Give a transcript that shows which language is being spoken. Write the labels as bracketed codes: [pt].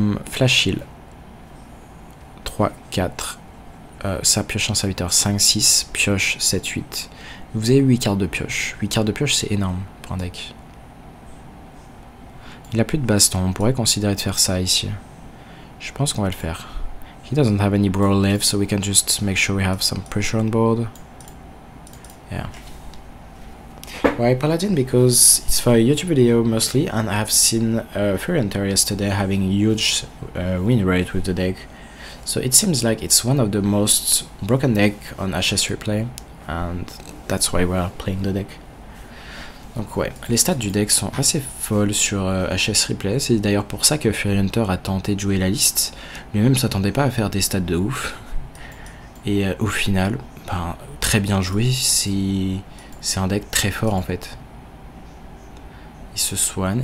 [fr] Flash Heal 3, 4 ça pioche en serviteur 5, 6, pioche 7, 8. Vous avez 8 cartes de pioche. 8 cartes de pioche c'est énorme pour un deck. Il a plus de baston, on pourrait considérer de faire ça ici. Je pense qu'on va le faire. [en] He doesn't have any brawl left, so we can just make sure we have some pressure on board. Yeah. Why Paladin? Because it's for a YouTube video mostly, and I have seen Furienter yesterday having a huge win rate with the deck. So it seems like it's one of the most broken deck on HS Replay, and that's why we're playing the deck. [fr] Donc ouais, les stats du deck sont assez folles sur HS Replay, c'est d'ailleurs pour ça que Furienter a tenté de jouer la liste. Lui-même s'attendait pas à faire des stats de ouf. Et au final, ben, très bien joué, c'est un deck très fort en fait. Il se soigne.